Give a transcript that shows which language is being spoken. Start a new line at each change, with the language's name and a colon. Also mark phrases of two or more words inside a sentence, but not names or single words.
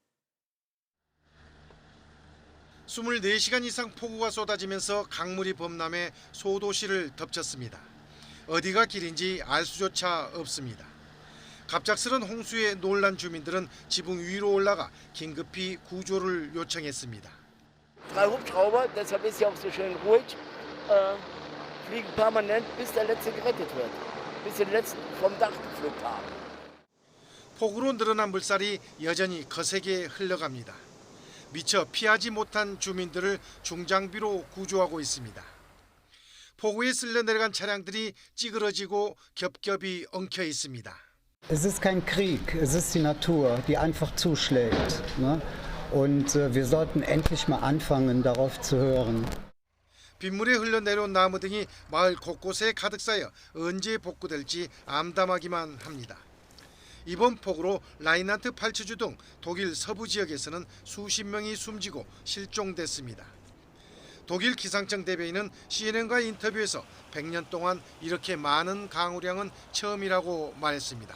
Korean: 24시간 이상 폭우가 쏟아지면서 강물이 범람해 소도시를 덮쳤습니다. 어디가 길인지 알 수조차 없습니다. 갑작스런 홍수에 놀란 주민들은 지붕 위로 올라가 긴급히 구조를 요청했습니다.
German: Drei Hubschrauber, deshalb ist hier auch so schön ruhig, fliegen permanent, bis der letzte gerettet wird, bis die letzten vom Dach gepflückt haben.
Korean: 폭우로 늘어난 물살이 여전히 거세게 흘러갑니다. 미처 피하지 못한 주민들을 중장비로 구조하고 있습니다. 폭우에 쓸려 내려간 차량들이 찌그러지고 겹겹이 엉켜 있습니다.
German: Es ist kein Krieg, es ist die Natur, die einfach zuschlägt. Und wir sollten endlich mal anfangen, darauf zu hören.
Korean: 빗물에 흘러내려온 나무 등이 마을 곳곳에 가득 쌓여 언제 복구될지 암담하기만 합니다. 이번 폭우로 라인한트 팔츠주 등 독일 서부 지역에서는 수십 명이 숨지고 실종됐습니다. 독일 기상청 대변인은 CNN과 인터뷰에서 100년 동안 이렇게 많은 강우량은 처음이라고 말했습니다.